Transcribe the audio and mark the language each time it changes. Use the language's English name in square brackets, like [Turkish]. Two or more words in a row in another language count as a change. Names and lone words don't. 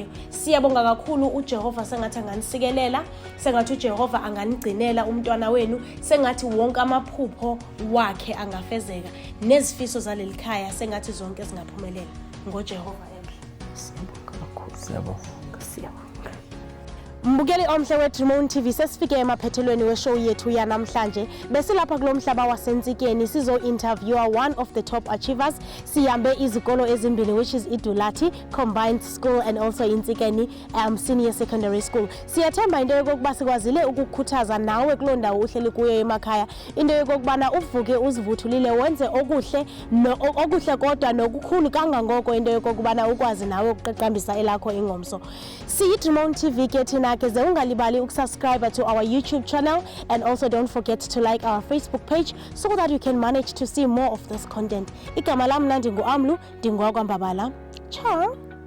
[Zulu] Siyabonga kakhulu uJehova sengathi anganisikelela, sengathi uJehova anganigcinela umntwana wenu, sengathi wonke amaphupho wakhe angafezeka nezifiso zaleli khaya sengathi zonke singaphumelela ngoJehova emhle. Siyabonga kakhulu. Siyabonga. Mbukeli omhle weDream TV, sesifike emaphethelweni weshow yethu yanamhlanje. Besilapha kulomhlaba waseNtsikeni sizo interviewer [English] one of the top achievers. [Zulu] Sihambe izikolo ezimbili [English] which is Dulati Combined School and also Ntsikeni Senior Secondary School. [Xhosa] Siyathemba into yokuba sikwazile ukukhuthaza nawe kulondawo uhleli kuyo emakhaya into yokubana uvuke uzivuthulile wenze okuhle kodwa nokukhulu kangangoko into yokubana ukwazi nawe ukuqeqambisa elakho ingomso. SiyiDream TV ke thina ke ze ungalibali ukusubscribe [English] to our YouTube channel and also don't forget to like our Facebook page so that you can manage to see more of this content. [Xhosa] Igama lami ndingu Amlu, ndingwa kwaMbabala. Ciao.